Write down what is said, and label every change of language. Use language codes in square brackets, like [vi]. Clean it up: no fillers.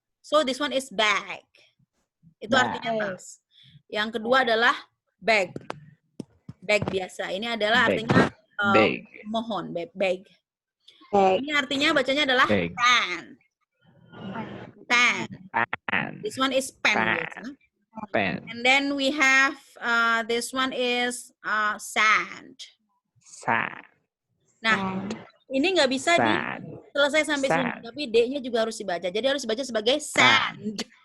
[en] So this one is bag. [id] Itu artinya tas. Yang kedua adalah bag. Bag biasa. Ini adalah artinya mohon, bag. Ini artinya bacanya adalah pen. [en] Pen. This one is pen. Pen. And then we have this one is sand. [id] Nah, ini nggak bisa selesai sampai sini, tapi D-nya juga harus dibaca. Jadi harus dibaca sebagai sand.